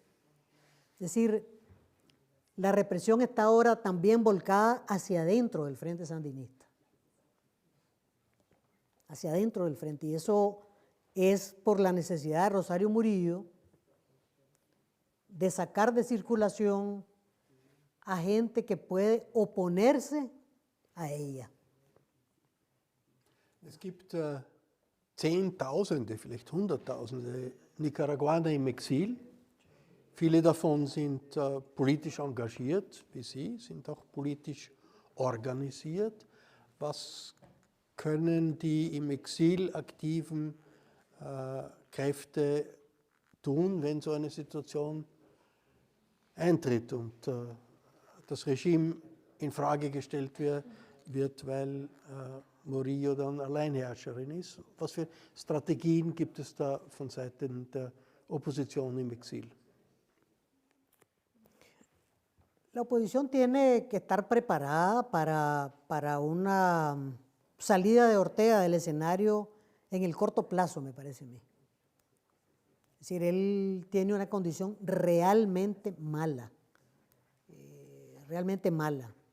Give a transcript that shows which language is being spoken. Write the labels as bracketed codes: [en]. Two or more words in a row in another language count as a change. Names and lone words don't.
[es] Es decir, la represión está ahora también volcada hacia adentro del Frente Sandinista, hacia adentro del Frente, y eso es por la necesidad de Rosario Murillo de sacar de circulación a gente que puede oponerse a ella. [de] Es gibt Zehntausende, vielleicht Hunderttausende Nicaraguaner im Exil. Viele davon sind politisch engagiert, wie Sie, sind auch politisch organisiert. Was können die im Exil aktiven Kräfte tun, wenn so eine Situation eintritt und das Regime in Frage gestellt wird, weil Murillo dann Alleinherrscherin ist? Was für Strategien gibt es da von Seiten der Opposition im Exil? [es] La oposición tiene que estar preparada para una salida de Ortega del escenario en el corto plazo, me parece a mí. Es decir, él tiene una condición realmente mala, realmente mala.